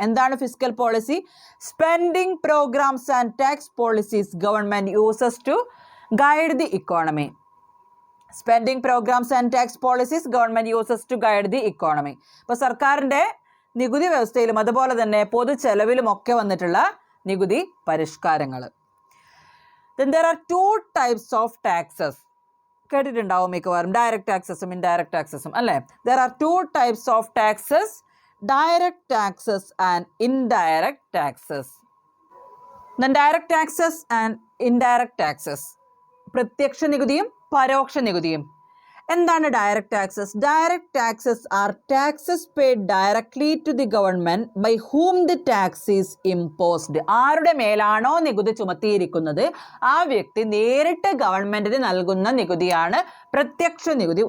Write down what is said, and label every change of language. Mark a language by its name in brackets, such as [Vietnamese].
[Malayalam] എന്താണ് [English] Fiscal policy? Spending programmes and tax policies government uses to guide the economy. Spending programmes and tax policies government uses to guide the economy. [Malayalam] ഇപ്പോൾ സർക്കാരിൻ്റെ നികുതി വ്യവസ്ഥയിലും അതുപോലെ തന്നെ പൊതുചെലവിലും ഒക്കെ വന്നിട്ടുള്ള നികുതി പരിഷ്കാരങ്ങൾ. [English] Then there are 2 types of taxes. [Malayalam] കേട്ടിട്ടുണ്ടാവും മിക്കവാറും, ഡയറക്റ്റ് ടാക്സസും ഇൻഡയറക്റ്റ് ടാക്സസും അല്ലേ? [English] There are 2 types of taxes, direct taxes and indirect taxes. Then direct taxes and indirect taxes. [Malayalam] പ്രത്യക്ഷ നികുതിയും പരോക്ഷ നികുതിയും. എന്താണ് direct taxes? [English] Direct taxes are taxes paid directly to the government by whom the tax is imposed. [Malayalam] ആരുടെ മേലാണോ നികുതി ചുമത്തിയിരിക്കുന്നത് ആ വ്യക്തി നേരിട്ട് ഗവൺമെന്റിന് നൽകുന്ന നികുതിയാണ് പ്രത്യക്ഷ നികുതി.